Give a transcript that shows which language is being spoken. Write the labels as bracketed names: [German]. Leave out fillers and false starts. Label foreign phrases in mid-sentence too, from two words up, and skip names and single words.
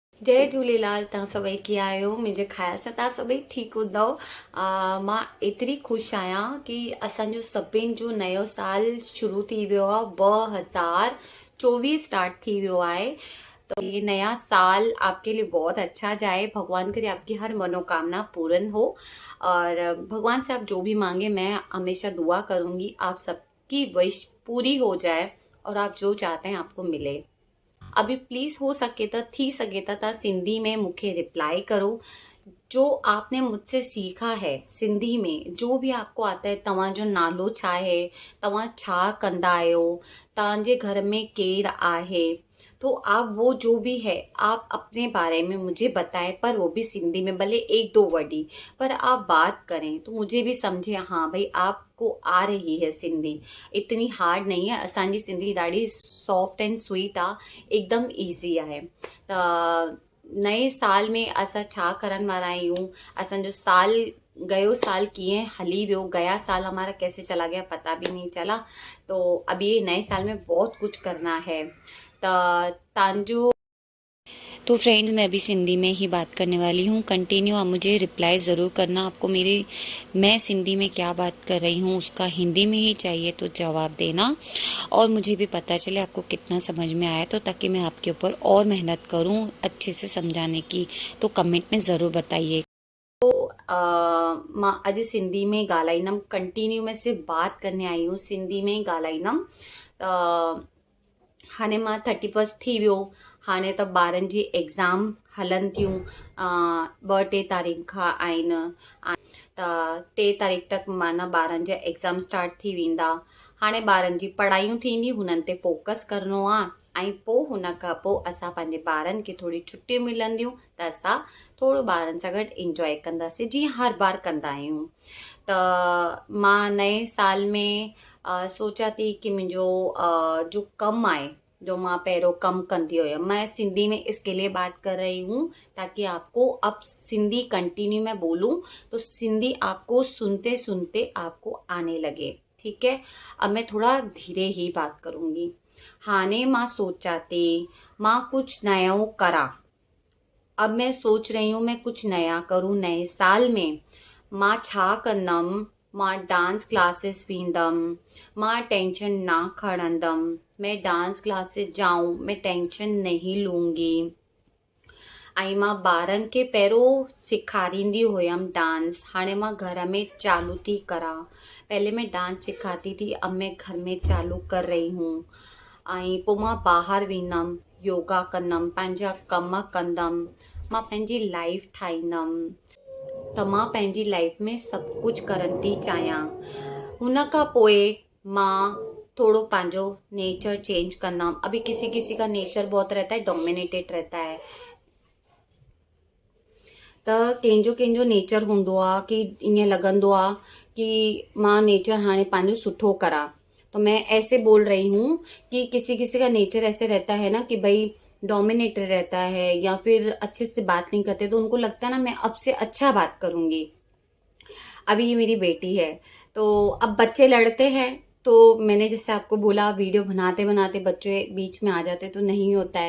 [Sindhi] जय झूलेलाल। तव्हां सभई कीअं आहियो? मुंहिंजे ख़्याल सां तव्हां सभई ठीकु हूंदव। मां एतिरी ख़ुशि आहियां कि असांजो सभिनि जो नयो साल शुरू थी वियो आहे। 2024 स्टार्ट थी वियो आहे। [Hindi] तो ये नया साल आपके लिए बहुत अच्छा जाए। भगवान करे आपकी हर मनोकामना पूर्ण हो। और भगवान से आप जो भी मांगे, मैं हमेशा दुआ करूंगी आप सबकी विश पूरी हो जाए और आप जो चाहते हैं आपको मिले। [Sindhi] अभी प्लीज [Hindi] हो सके [Sindhi] त थी सके त तव्हां सिंधी में मूंखे रिप्लाई करो। [Hindi] जो आपने मुझसे सीखा है सिंधी में, जो भी आपको आता है। [Sindhi] तव्हांजो नालो छा है, तव्हां छा कंदा आहियो, तव्हांजे घर में केर आहे, [Hindi] तो आप वो जो भी है आप अपने बारे में मुझे बताएं, पर वो भी सिंधी में, भले एक दो वर्ड ही, पर आप बात करें तो मुझे भी समझे हाँ भाई आपको आ रही है सिंधी। इतनी हार्ड नहीं है। [Sindhi] असांजी सिंधी ॾाढी [English] soft and sweet [Sindhi] आहे, एकदम ईज़ी आहे। त नए साल में असां छा करण वारा आहियूं, असांजो साल गयो साल कीअं हली वियो, [Hindi] गया साल हमारा कैसे चला गया पता भी नहीं चला। तो अब ये नए साल में बहुत कुछ करना है। तव्हांजो तो फ्रेंड्स, मैं अभी सिंधी में ही बात करने वाली हूँ। कंटिन्यू आप मुझे रिप्लाई ज़रूर करना। आपको मेरी मैं सिंधी में क्या बात कर रही हूँ उसका हिंदी में ही चाहिए तो जवाब देना, और मुझे भी पता चले आपको कितना समझ में आया, तो ताकि मैं आपके ऊपर और मेहनत करूँ अच्छे से समझाने की। तो कमेंट में ज़रूर बताइए। [Sindhi] मां अॼु सिंधी में ॻाल्हाईंदमि। [Hindi] कंटिन्यू में सिर्फ़ु बात करने आई हूँ, [Sindhi] सिंधी में ई ॻाल्हाईंदमि। त हाणे मां 31 थी वियो। हाणे त ॿारनि जी एग्ज़ाम हलनि थियूं। 2-3 तारीख़ खां आहिनि। त 3 तारीख़ तक माना ॿारनि जा एग्ज़ाम स्टार्ट थी वेंदा। हाणे ॿारनि जी पढ़ाइयूं थींदी, हुननि ते फोकस करिणो आहे। ऐं पोइ हुन खां पोइ असां पंहिंजे ॿारनि खे थोरी छुटियूं मिलंदियूं त असां थोरो ॿारनि सां गॾु इंजॉय कंदासीं, जीअं हर बार कंदा आहियूं। त मां नए साल में सोचा थी कि मुंहिंजो जो कमु आहे, जो मां पहिरियों कमु कंदी हुयमि, [Hindi] मैं सिंधी में इसके लिए बात कर रही हूँ ताकि आपको अब सिंधी कंटिन्यू में बोलूँ तो सिंधी आपको सुनते सुनते आपको आने लगे। ठीक है, अब मैं थोड़ा धीरे ही बात करूँगी। [Sindhi] हाने मां सोचा थी मां कुछ नयो करा। [Hindi] अब मैं सोच रही हूँ मैं कुछ नया करूँ नए साल में। [Sindhi] मां छा कंदमि, मां डांस क्लासेस वेंदमि, मां टेंशन ना खणंदमि। [Hindi] मैं डांस क्लासेस जाऊं, मैं टेंशन नहीं लूंगी। [Sindhi] ऐं मां ॿारनि खे पहिरियों सेखारींदी हुयमि डांस, हाणे मां घर में चालू थी करा। [Hindi] पहले मैं डांस सिखाती थी, अब मैं घर में चालू कर रही हूँ। [Sindhi] ऐं पोइ मां ॿाहिरि वेंदमि, योगा कंदमि, पंहिंजा कम कंदमि, मां पंहिंजी लाइफ ठाहींदमि। त मां पंहिंजी लाइफ में सभु कुझु करण थी चाहियां। हुन खां पोइ मां थोड़ो पंहिंजो नेचर चेंज कंदमि। [Hindi] अभी किसी किसी का नेचर बहुत रहता है, डोमिनेटेड रहता है। [Sindhi] त कंहिंजो कंहिंजो नेचर हूंदो आहे कि ईअं लॻंदो आहे कि मां नेचर हाणे पंहिंजो सुठो करा। [Hindi] तो मैं ऐसे बोल रही हूँ कि किसी किसी का नेचर ऐसे रहता है ना कि भाई डोमिनेटेड रहता है या फिर अच्छे से बात नहीं करते, तो उनको लगता है ना मैं अब से अच्छा बात करूंगी। अभी ये मेरी बेटी है, तो अब बच्चे लड़ते हैं, तो मैंने जैसे आपको बोला वीडियो बनाते बनाते बच्चे बीच में आ जाते तो नहीं होता है।